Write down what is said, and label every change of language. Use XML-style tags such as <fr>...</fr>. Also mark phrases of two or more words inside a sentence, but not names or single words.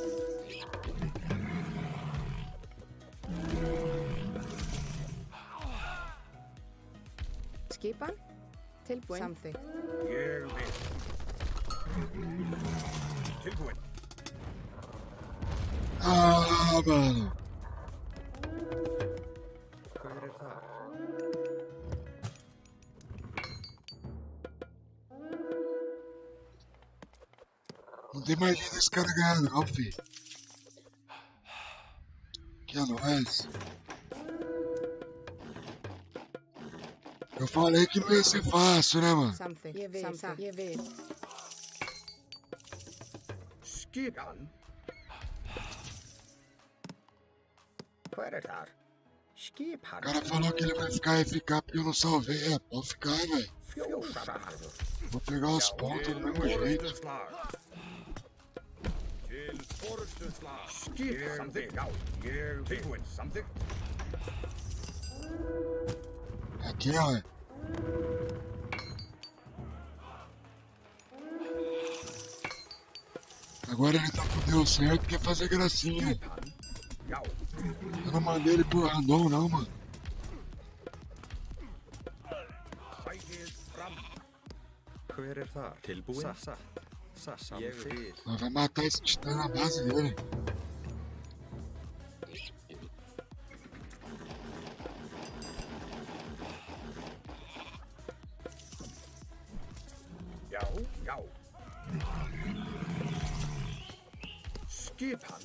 <is>Skipan. Tilbúin. Samþykkt. Ég vil. Tilbúin. Maður. Hver er þar?</is> <pt>Não tem magia descarregada, não, filho. Que é nóis. Eu falei que não ia ser fácil, né, mano?</pt> <is>Samþykkt. Ég vil. Samþykkt. Ég vil. Skipan. Hver er þar? Skipan.</is> <pt>O cara falou que ele vai ficar FK porque eu não salvei. É, pode ficar, velho.</pt> <is>Fjósamaður.</is> <pt>Vou pegar os pontos do mesmo jeito.</pt> <is>Orðsuslag. Til orðsuslag. Skip. Samþykkt. Já. Ég tilbúin. Samþykkt.</is> <pt>Aqui, ó. Agora ele tá com Deus certo, quer fazer gracinha.</pt> <is>Skipan. Já.</is> <pt>Eu não mandei ele pro random, não, mano.</pt> <is>Sækið fram. Hver er þar? Tilbúin. Satt. Ég vil.</is> <pt>Nós vai matar esse titã na base dele.</pt> <is>Já. Já. Skipan.</is>